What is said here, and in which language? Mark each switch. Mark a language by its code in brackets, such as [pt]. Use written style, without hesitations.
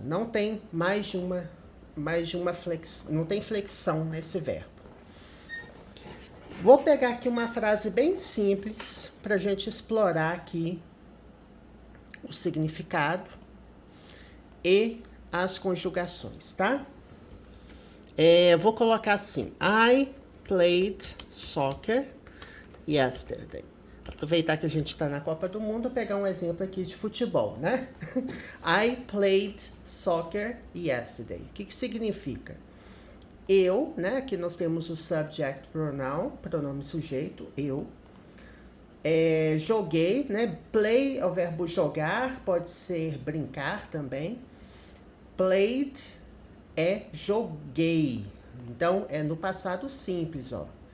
[pt] Não tem mais de uma flexão, não tem flexão nesse verbo. Vou pegar aqui uma frase bem simples para a gente explorar aqui o significado e as conjugações, tá? Vou colocar assim: [en] I played soccer yesterday. [pt] Aproveitar que a gente está na Copa do Mundo, pegar um exemplo aqui de futebol, né? [en] I played soccer yesterday. [pt] O que significa? Eu, né? Aqui nós temos o subject pronoun, pronome sujeito, eu. Joguei, né? Play é o verbo jogar, pode ser brincar também. Played é joguei. Então, é no passado simples, ó.